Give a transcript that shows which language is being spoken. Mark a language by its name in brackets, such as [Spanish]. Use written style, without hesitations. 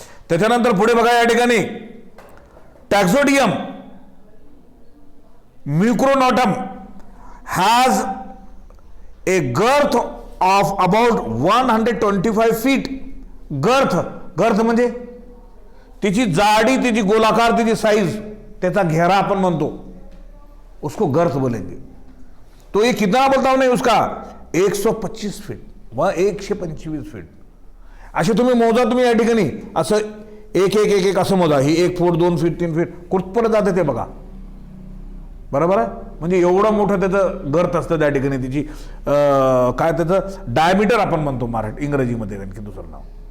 [Marathi] त्याच्यानंतर पुढे बघा या ठिकाणी [English] Taxodium mucronatum has a girth of about 125 feet. [Marathi] गर्थ म्हणजे तिची जाडी, तिची गोलाकार, तिची साईज, त्याचा घेरा आपण म्हणतो, [Hindi] उसको गर्थ बोलेंगे. तो ये कितना बोलता हूं नहीं उसका, 125 फीट व 125 फीट. [Marathi] असे तुम्ही मोजा, तुम्ही या ठिकाणी असं एक असं मोजा, ही 1 फूट 2 फीट 3 फीट कुठपर्यंत जाते ते बघा, बरोबर आहे. म्हणजे एवढं मोठं त्याचं गर्थ असतं त्या ठिकाणी. तिची काय त्याचं डायमीटर आपण म्हणतो इंग्रजीमध्ये, आणखी दुसरं नाव.